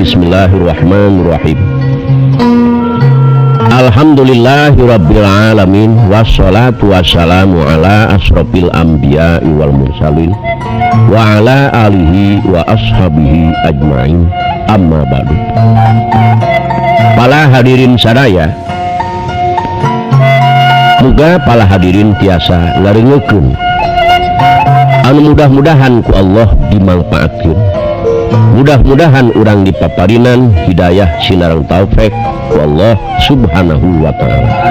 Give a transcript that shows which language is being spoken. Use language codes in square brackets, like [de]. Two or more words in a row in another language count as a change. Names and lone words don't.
[ar] بسم الله الرحمن الرحيم. الحمد لله رب العالمين والصلاة والسلام على أشرف الأنبياء والمرسلين وعلى آله وأصحابه أجمعين. أما بعد. [su] Para hadirin sadaya, muga pala hadirin tiasa ngarengekeun anu mudah-mudahan ku Allah dimangpaatkeun. Mudah-mudahan urang dipaparinan hidayah sinareng taufik ku [ar] الله سبحانه وتعالى.